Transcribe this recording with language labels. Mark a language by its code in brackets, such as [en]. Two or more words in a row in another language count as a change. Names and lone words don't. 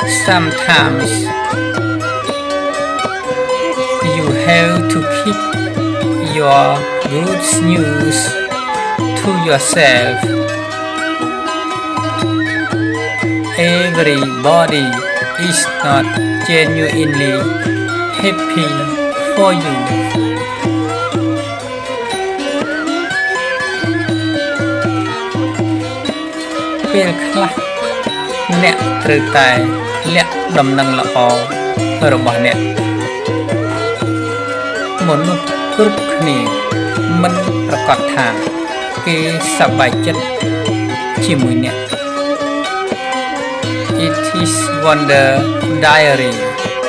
[en] sometimes you have to keep your good news to yourself. Everybody is not genuinely happy for you. [km] ពេលខ្លះអ្នកត្រូវតែលាក់ដំណឹងល្អរបស់អ្នកមនុស្សគ្រប់គ្នាមិនប្រកាសថាគេសប្បាយចិត្តជាមួយអ្នក [en] It is Wonder Diary